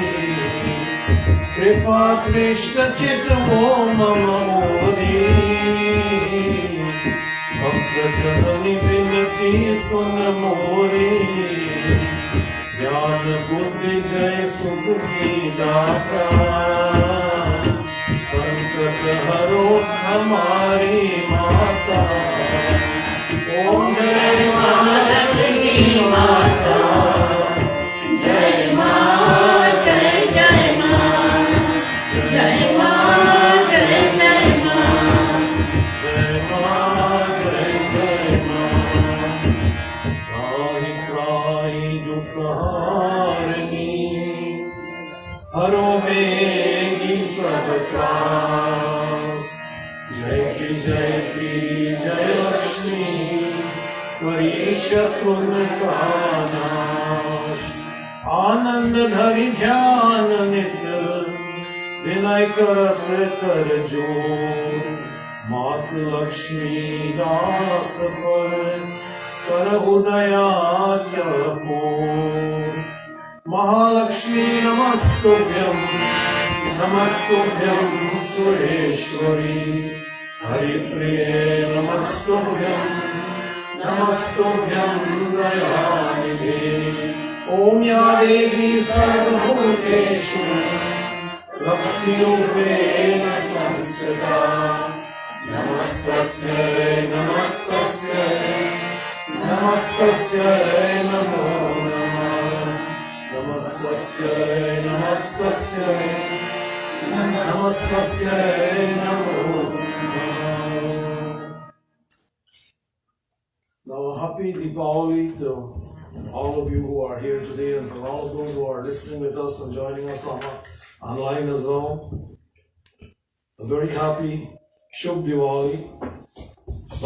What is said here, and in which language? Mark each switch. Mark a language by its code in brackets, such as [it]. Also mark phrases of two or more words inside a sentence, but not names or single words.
[hi] कृपा कृष्ण चित वो मम मोरी भक्त जननी विनती सुन मोरी ज्ञान बुद्धि जय सुख की दाता संकट हरो हमारी माता। ओम जय महालक्ष्मी माता जय मां जय जय मां जय मां जय जय मां जय मां जय जय मां त्राहि त्राहि दुख हारिणी हरो बेगी सब त्रास जय की जय लक्ष्मी करी शत्रुन का नाश आनंद धरि ध्यान नित विनय करत कर जो मातु लक्ष्मी दास पर कर उदया को [sa] महालक्ष्मी नमस्तुभ्यं सुरेश्वरी हरिप्रिये नमस्तुभ्यं दयानिधे। ओम या देवी सर्वभूतेषु लक्ष्मीरूपेण संस्थिता नमस्तस्यै नमो नमः नमस्तस्यै नमो नमः। [en] Now, happy Diwali to all of you who are here today and for all of those who are listening with us and joining us online as well. A very happy Shubh Diwali.